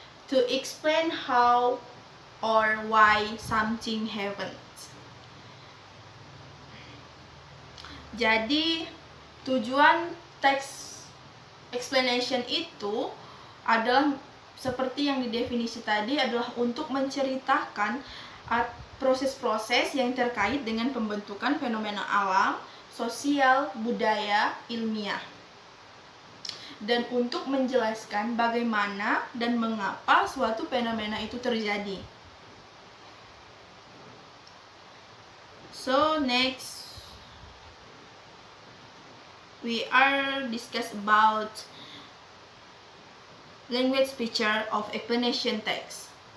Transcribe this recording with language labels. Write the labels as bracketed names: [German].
[English] To explain how or why something happens. [Indonesian] Jadi tujuan teks explanation itu adalah seperti yang di definisi tadi adalah untuk menceritakan proses-proses yang terkait dengan pembentukan fenomena alam, sosial, budaya, ilmiah. Dan untuk menjelaskan bagaimana dan mengapa suatu fenomena itu terjadi. [English] So next we are discuss about language feature of explanation text.